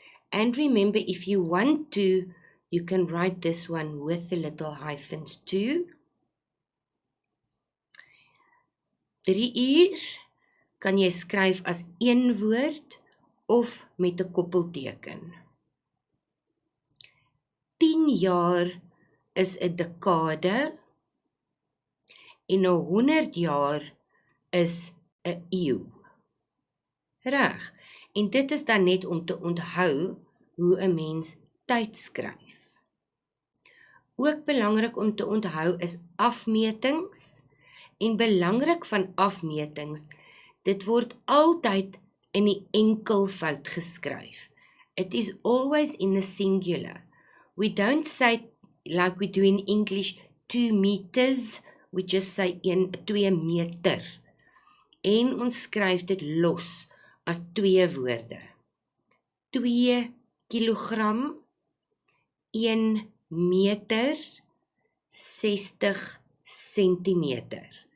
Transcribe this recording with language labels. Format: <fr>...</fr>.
<en>And remember, if you want to, you can write this one with the little hyphens too.</en> <af>3 uur kan jy skryf as een woord of met 'n koppelteken. 10 jaar is 'n dekade en 100 jaar is 'n eeu. Reg. En dit is dan net om te onthou hoe 'n mens tyd skryf. Ook belangrik om te onthou is afmetings. En belangrik van afmetings, dit word altyd in die enkelvoud geskryf.</af> <en>It is always in the singular. We don't say, like we do in English, 2 meters, we just say 2 meter.</en> <af>En ons skryf dit los as 2 woorde. 2 kilogram, 1 meter, 60 centimeter.</af>